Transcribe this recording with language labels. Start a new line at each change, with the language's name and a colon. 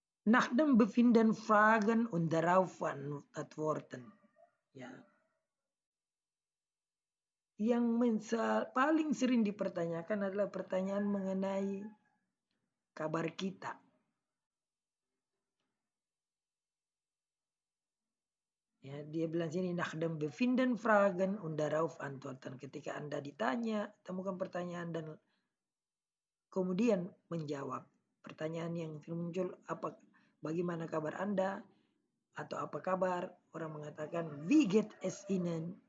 German: Nach dem Befinden fragen und darauf antworten.
Indonesian: Ya. Yang paling sering dipertanyakan adalah pertanyaan mengenai kabar kita. Ya, dia bilang sini
German: nach dem Befinden fragen und darauf antworten.
Indonesian: Ketika Anda ditanya, temukan pertanyaan dan kemudian menjawab. Pertanyaan yang muncul, bagaimana kabar Anda? Atau apa kabar? Orang mengatakan
German: wie geht es Ihnen?